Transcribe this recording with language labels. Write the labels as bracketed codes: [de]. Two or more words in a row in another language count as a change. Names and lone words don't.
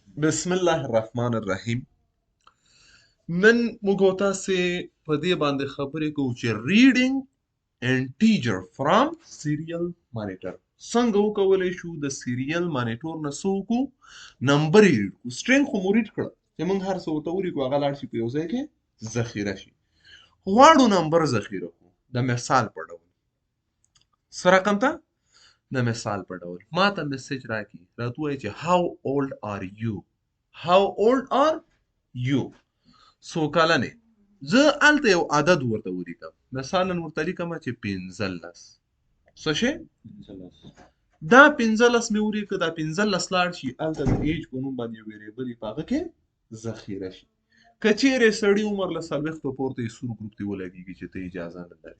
[ps] بسم الله الرحمن الرحیم. نن موږ او تاسې په دې باندې خبرې کوو چې [en] reading integer from serial monitor [ps] څنګه وکولی شو د [en] serial monitor [ps] نه څه وکړو نمبر یې ریډ کړو. سټرینګ خو مو ریډ کړه چې موږ هر څه ورته ولیکو هغه لاړ شي په یو ځای کې ذخیره شي. غواړو نمبر ذخیره کړو د مثال په ډول. څه رقم ته؟ د مثال په ډول ما ته میسج راکړي راته ووایي چې [en] how old are you. How old are you؟ [ps] څو کلن یې؟ زه هلته یو عدد ورته ولیکم، مثلا ورته لیکم چې 15. څه شی؟ دا 15 مې ولیکه، دا 15 لاړ شي هلته د ایج په نوم باندې یو ویریبل په هغه کې ذخیره شي. که چیرې سړي عمر له 40 پورته یې سور ګروپ ته ولګېږي چې ته اجازه نه لرې.